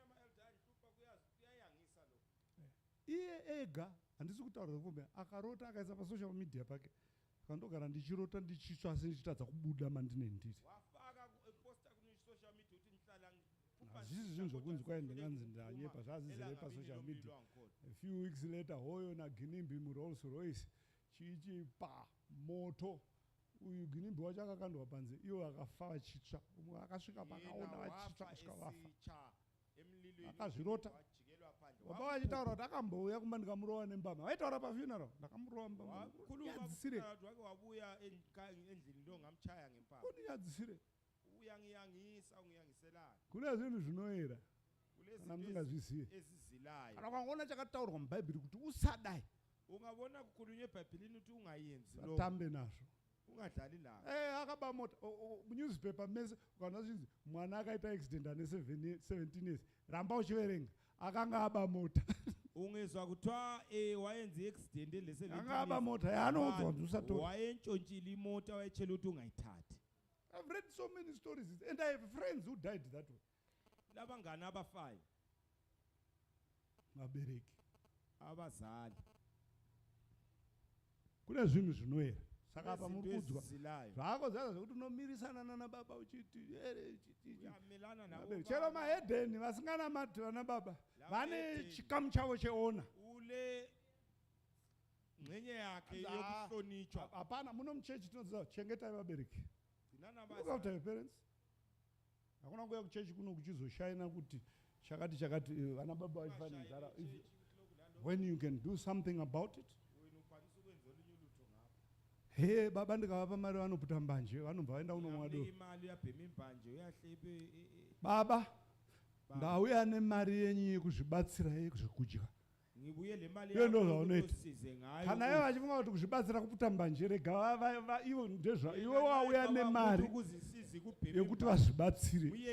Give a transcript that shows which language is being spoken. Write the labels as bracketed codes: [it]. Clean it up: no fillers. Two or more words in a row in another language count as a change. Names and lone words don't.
[sn] Iye ega handisi kutaura zvekumbea akarota akaisa [en] pasocial media [sn] pake. Kandogara ndichirota ndichitsva senichitadza kubuda mandine ndiri. Hazvisi zvinhu zvokunzi kwai ndinganzi ndanyepa zvazizere [en] pasocial media. A few weeks later [sn] hoyo naGinimbi muRolls Royce chichipa moto. Uyu Ginimbi wacho akakandwa panze iwo akafa vachitsva. Umwe akasvika pakaona vachitsva kusvika vafa. Akazvirota. Baba vachitaura kuti akambouya kumba ndikamurova nembama. Vaitaura pafuneral ndakamurova nembama. Kundinyadzisire. [nd] Wabuya endlini ndo ngamchaya ngempama. [sn] Kundinyadzisire. [nd] Ungiyangiselana. [sn] Kune zvinhu zvinoera. Kana musingazvizive. [nd] Ezizilayo. [sn] Kana ukangoona chakataurwa mubhaibheri kuti usadai. [nd] Ungabona kukhulunywe eBhayibhelini ukuthi ungayenzi lo. [sn] Satambe nazvo. [nd] Ungadlali nawo. [sn] Akaba mota newspaper mese kana zvinzi mwana akaita accident ane 17 years. Ramba uchiverenga. Akanga aba mota. [nd] Ungezwa kuthiwa wayenza accident le 17 years. [sn] Akanga aba mota yanozwa kuti usatora. [nd] Wayentshontshile imota wayetshela ukuthi ungayithathi. [en] I've read so many stories and I have friends who died that way. [nd] Labangani abafayo. [sn] Vabereki. [nd] Abazali. [sn] Kune zvinhu zvinoera. Saka apa muri kudzwa. [nd] Ezizilayo. [sn] Zvako zaza zvokuti unomirisana nana baba uchiti [nd] Uyamelana nabo. [sn] chero mahedheni vasinganamati vana baba vane chikamu chavo cheona. [nd] Ule ngcenye yakhe yokuhlonitshwa. [sn] Hapana, munomuchechi tinoziva chengetai vabereki. [en] Look after your parents. [sn] Hakuna kuya kuchechi kuno kuchizoshayina kuti chakati vana baba vachifanira nzara. [en] When you can do something about it. [sn] Hey, baba ndikavapa mari vanopfuta mbanje vanobva vaenda kunomwa doro. Baba ndauya nemari yenyu yekuzvibatsira zvekudya. Iyo ndo zvaunoita. Kana ivo vachifunga kuti kuzvibatsira kupfuta mbanje rega ivo ndezva iwe wauya nemari yekuti vazvibatsire.